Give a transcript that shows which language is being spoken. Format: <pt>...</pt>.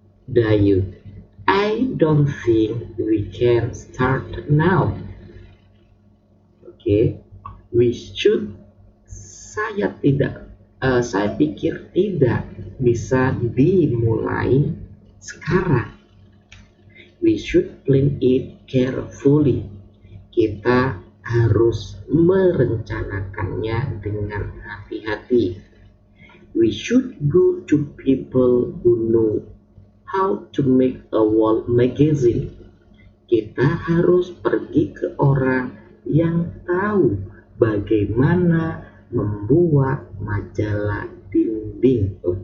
<en>Dayu, I don't think we can start now. Oke, we should.</en> <id>Saya pikir tidak bisa dimulai sekarang.</id> <en>We should plan it carefully.</en> <id>Kita harus merencanakannya dengan hati-hati.</id> <en>We should go to people who know how to make a wall magazine.</en> <id>Kita harus pergi ke orang yang tahu bagaimana membuat majalah dinding.</id>